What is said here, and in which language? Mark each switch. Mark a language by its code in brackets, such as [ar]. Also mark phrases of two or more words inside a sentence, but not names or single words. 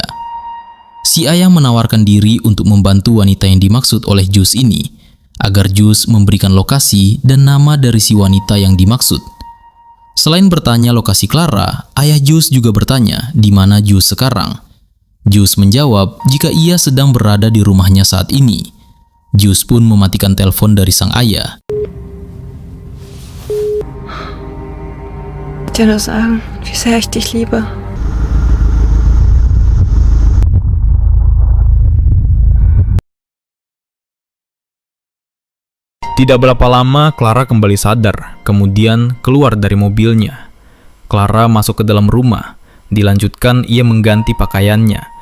[id] Si ayah menawarkan diri untuk membantu wanita yang dimaksud oleh Jules ini, agar Jules memberikan lokasi dan nama dari si wanita yang dimaksud. Selain bertanya lokasi Clara, ayah Jules juga bertanya di mana Jules sekarang. Jules menjawab jika ia sedang berada di rumahnya saat ini. Jules pun mematikan telepon dari sang ayah. [de] Dir nur sagen, wie sehr ich dich liebe. [id] Tidak berapa lama, Clara kembali sadar, kemudian keluar dari mobilnya. Clara masuk ke dalam rumah, dilanjutkan ia mengganti pakaiannya.